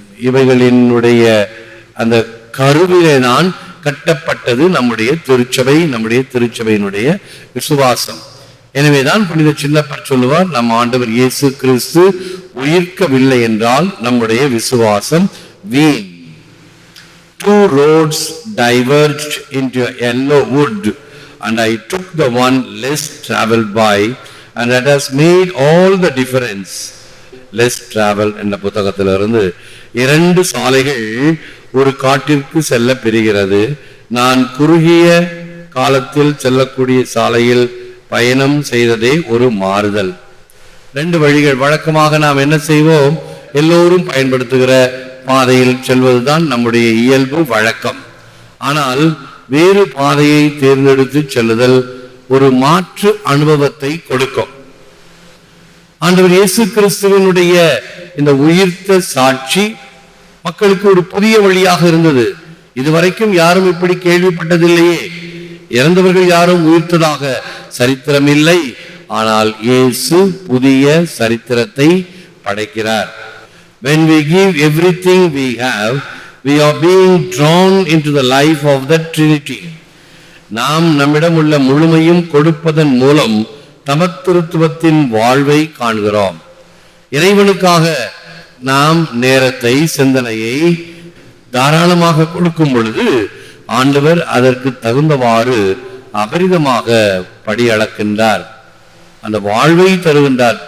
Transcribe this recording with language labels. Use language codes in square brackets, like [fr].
[ta] இவைகளினுடைய அந்த கருவிலே தான் கட்டப்பட்டது நம்முடைய திருச்சபை, நம்முடைய திருச்சபையினுடைய விசுவாசம். எனவேதான் புனித சின்னப்பர் சொல்லுவார், நம் ஆண்டவர் இயேசு கிறிஸ்து உயிர்க்கவில்லை என்றால் நம்முடைய விசுவாசம் வீண். [en] Two roads diverged into a yellow wood, and I took the one less traveled by, and that has made all the difference. Less travel [ta] என்ற புத்தகத்திலிருந்து, இரண்டு சாலைகள் ஒரு காட்டிற்கு செல்ல பெறுகிறது. நான் குறுகிய காலத்தில் செல்லக்கூடிய சாலையில் பயணம் செய்ததே ஒரு மாறுதல். ரெண்டு வழிகள். வழக்கமாக நாம் என்ன செய்வோம்? எல்லோரும் பயன்படுத்துகிற பாதையில் செல்வதுதான் நம்முடைய இயல்பு வழக்கம். ஆனால் வேறு பாதையை தேர்ந்தெடுத்து செல்லுதல் ஒரு மாற்று அனுபவத்தை கொடுக்கும். ஆண்டவர் இயேசு கிறிஸ்துவினுடைய இந்த உயிர்த்த சாட்சி மக்களுக்கு ஒரு புதிய வழியாக இருந்தது. இதுவரைக்கும் யாரும் இப்படி கேள்விப்பட்டதில்லையே. இறந்தவர்கள் யாரும் உயிர்த்ததாக சரித்திரம் இல்லை. ஆனால் இயேசு புதிய சரித்திரத்தை படைக்கிறார். [en] When we give everything we have, we are being drawn into the life of the Trinity. [ta] நாம் நம்மிடம் உள்ள முழுமையும் கொடுப்பதன் மூலம் தமத்திருத்துவத்தின் வாழ்வை காண்கிறோம். இறைவனுக்காக நாம் நேரத்தை, சிந்தனையை தாராளமாக கொடுக்கும் பொழுது ஆண்டவர் அதற்கு தகுந்தவாறு அபரிதமாக படியளக்கின்றார், அந்த வாழ்வை தருகின்றார்.